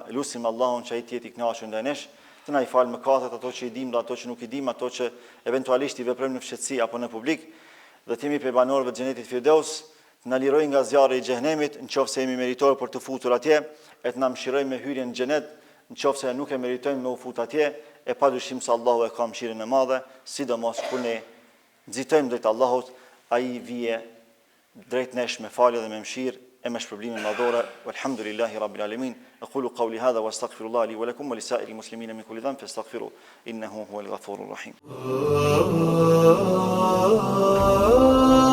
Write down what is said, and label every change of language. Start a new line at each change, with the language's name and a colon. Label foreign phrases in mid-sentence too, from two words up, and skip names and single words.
Albanian: Lutim Allahun që ai të jetë i kënaqur ndaj nesh, të na i falë mëkatet, ato që i dim dhe ato që nuk i dim, ato që eventualisht i veprojmë në fshehtësi apo në publik, dhe të jemi prej banorëve të xhenetit Firdaus, të na lirojë nga zjarri i xhenemit, nëse jemi meritor për të futur atje, e të na mëshirojë me hyrjen në xhenet, nëse nuk e meritojmë me u fut atje, e padyshim se Allahu e ka mëshirën e madhe, sidomos kur ne nxitojmë drejt Allahut, ai vije drejt nesh me falje dhe me mëshirë e me shpërblimin madhore.
Arabic: والحمد لله رب العالمين. أقول قولي هذا وأستغفر الله لي ولكم ولسائر المسلمين من كل ذنب فاستغفروه إنه هو الغفور الرحيم.